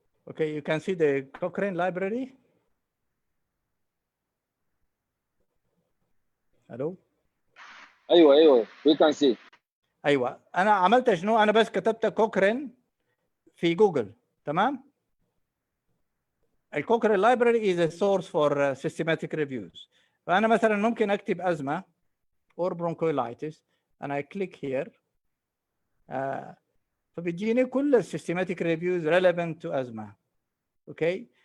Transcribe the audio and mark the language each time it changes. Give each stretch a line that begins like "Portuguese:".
English: Okay, you can see the Cochrane library. Hello. ايوه we can see.
Arabic: ايوه انا عملت شنو؟ انا بس كتبت كوكرين في جوجل. تمام.
English: الكوكرين library is a source for systematic reviews.
Arabic: فانا مثلا ممكن اكتب ازمه
English: or bronchiolitis and I click here.
Arabic: فبيجيني كل
English: systematic reviews relevant to asthma. Okay.